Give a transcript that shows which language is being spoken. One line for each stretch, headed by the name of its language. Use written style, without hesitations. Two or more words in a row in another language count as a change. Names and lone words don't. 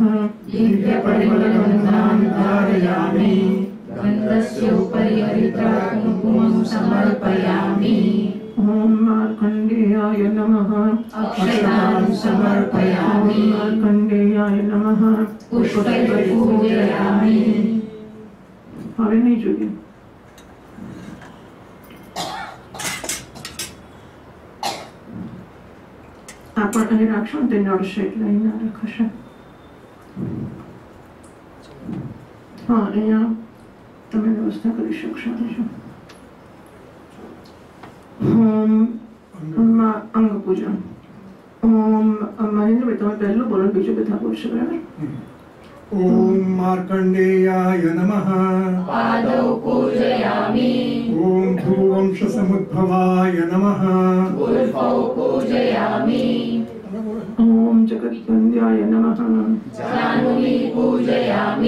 Sanskrit: दिव्यपरिमलगन्धां धारयामि। गन्धस्य उपरि हरिद्राकुङ्कुमं समर्पयामि। ओम मार्कण्डेयाय नमः। अक्षतां समर्पयामि। ओम मार्कण्डेयाय नमः। पुष्पैः पूजयामि।
Gujarati: હવે નહીં જોઈએ। आपण અહીં રાખશું તે નડશે એટલે અહીં ના રખાશે। હા અહીંયા તમે વ્યવસ્થા કરી શકશો।
Sanskrit: ओम अंग पूजन।
Gujarati: ओम महेंद्र भाई તમે પહેલું બોલો બીજું બધા બોલશો બરાબર।
Sanskrit: ओम मार्कण्डेयाय नमः। पादौ पूजयामि। ओम भूवंश समुद्भवाय नमः। उल्फौ पूजयामि। ओम जगद्वन्द्याय नमः। जाह्नवी पूजयामि।